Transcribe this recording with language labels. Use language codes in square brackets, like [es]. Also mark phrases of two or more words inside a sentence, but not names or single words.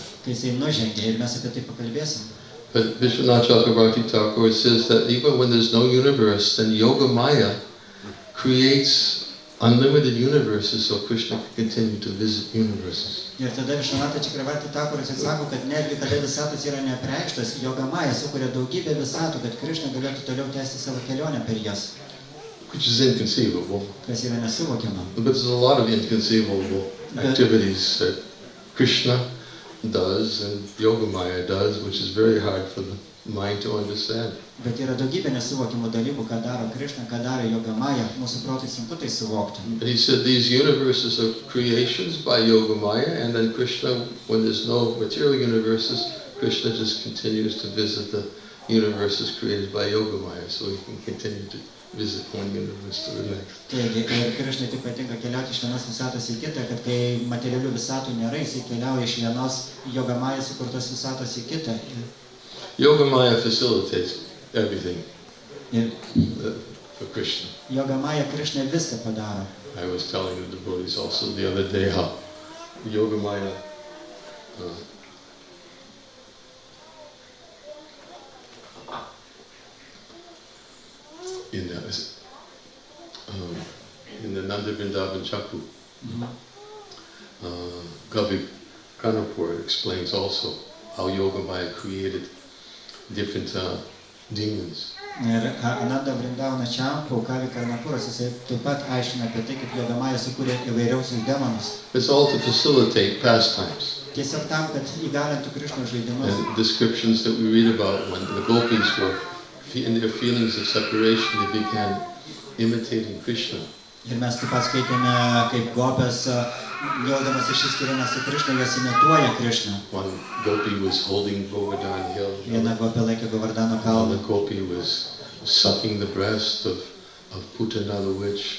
[lt] kai jisai nužengia ir mes apie tai pakalbėsim. [en] But Vishwanath Chakravarti Thakur says that even when there's no universe, then Yoga Maya creates unlimited universes so Krishna can continue to visit universes. [lt] Ir tada Višvanatą Čakravartį Thakuras atsako, kad netgi kada visatos yra neapreikštos, Yoga Maya sukuria daugybę visatų, kad Krišna galėtų toliau tęsti savo kelionę per jas, [en] Which is inconceivable. [lt] kas yra nesuvokiama. [en] But there's a lot of inconceivable activities that Krishna does and Yoga Maya does, which is very hard for the mind to understand. [lt] Bet yra daugybė nesuvokimų dalykų, ką daro Krišna, ką daro Yoga Maya, mūsų protai sunku tai suvokti. [en] And he said these universes are creations by Yoga Maya, and then Krishna, when there's no material universes, Krishna just continues to visit the universes created by Yoga Maya, so he can continue to visit one universe to the next. [lt] Taigi, ir Krišnai taip patinka keliauti iš vienos visatos į kitą, kad kai materialių visatų nėra, jisai keliauja iš vienos Yoga Maya sukurtos visatos į kitą. [en] Yoga Maya facilitates everything [lt] Ir [en] for Krishna. [lt] Yoga Maya Krišna viską padaro. [en] I was telling the devotees also the other day how Yoga Maya in the Nanda Vrindavan Chaku, Kavi Kanapur explains also how Yoga Maya created different demons. [lt] Ir Ananda Vrindavana Čampu, Kavi Karnapuras, jisai taip pat aiškina apie tai, kaip Yoga Maya sukūrė įvairiausius demonus. [en] It's all to facilitate pastimes. [lt] Tiesiog tam, kad įgalintų Krišnos žaidimus. [en] And descriptions that we read about when the gopis were in their feelings of separation, they began imitating Krishna. [lt] Ir mes taip pat skaitėme, kaip gopės, jaudamas išsiskyrimą su Krišna, jas imituoja Krišną. [en] One gopi was holding Govardhan hill. [lt] Viena gopė laikė Govardhano kalną, [en] Another gopi was sucking the breast of Putana the witch.